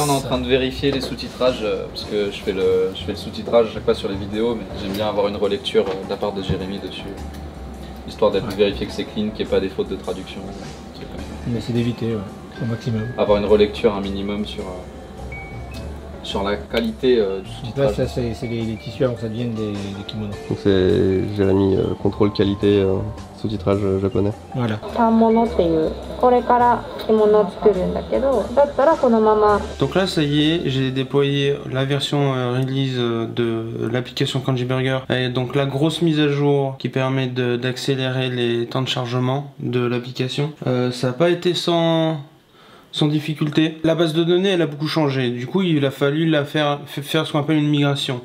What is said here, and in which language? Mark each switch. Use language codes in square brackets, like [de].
[fr] on est en train de vérifier les sous-titrages parce que je fais le sous-titrage à chaque fois sur les vidéos, mais j'aime bien avoir une relecture de la part de Jérémy dessus, histoire d'être vérifié que c'est clean, qu'il n'y ait pas des fautes de traduction, des trucs comme ça. Mais c'est d'éviter, ouais, au maximum. Avoir une relecture un minimum sur la qualité du sous-titrage. Là, ça, c'est les tissus avant que ça devienne des kimonos. Donc c'est Jérémy, contrôle qualité, sous-titrage japonais. Voilà. [ja] 反物っていうこれから着物を作るんだけどだったらこのまま [fr] Donc là, ça y est, j'ai déployé la version release de l'application Kanji Burger. Et donc la grosse mise à jour qui permet d'accélérer les temps de chargement de l'application. Ça n'a pas été sans difficulté. La base de données, elle a beaucoup changé. Du coup, il a fallu faire ce qu'on appelle une migration.